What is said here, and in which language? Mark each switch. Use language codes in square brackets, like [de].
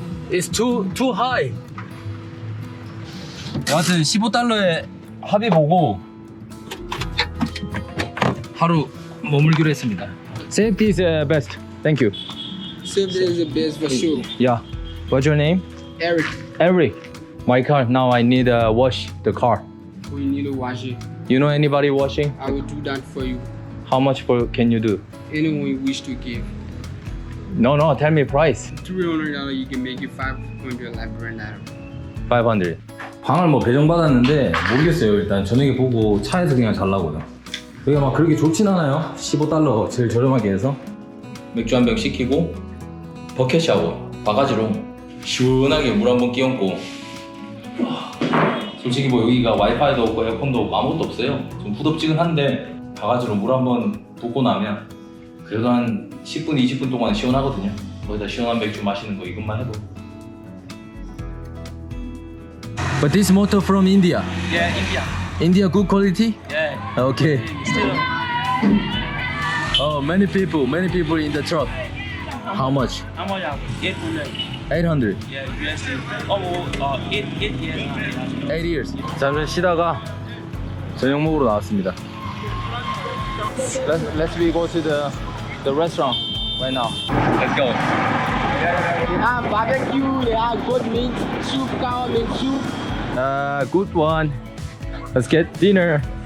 [en] It's too high. [ko] 여하튼 15달러에 합의 보고 하루 머물기로 했습니다. [en] Safety is best. Thank you. Safety is the best for sure. Yeah. What's your name? Eric, Eric. My car. Now I need to wash the car. we need to wash it. You know anybody washing? I will do that for you. How much can you do? Anyone you wish to give. No, tell me price. $300 you can make it $500 Labrador. 500. [ko] 방을 뭐 배정받았는데 모르겠어요. 일단 저녁에 보고 차에서 그냥 잘라고요. 여기가 막 그렇게 좋진 않아요. 15달러 제일 저렴하게 해서 맥주 한 병 시키고 버켓 샤워 바가지로 시원하게 물 한 번 끼얹고 솔직히 뭐 여기가 와이파이도 없고 에어컨도 없고 아무것도 없어요. 좀 후덥지근한데 바가지로 물 한 번 붓고 나면 그래도 한 10분, 20분 동안 시원하거든요. 거기다 시원한 맥주 마시는 거 이것만 해도. [en] But this motor from India. Yeah, India. India good quality? Yeah. Okay. Still. Oh, many people in the truck. How much? How much? 800. 800. Yeah, USD. Oh, 8 years. 8 years. [ko] 잠시 쉬다가 저녁 먹으러 나왔습니다. [en] Let's we go to the restaurant right now. Let's go. They have barbecue, they have good meat, soup, cow meat soup. Good one. Let's get dinner.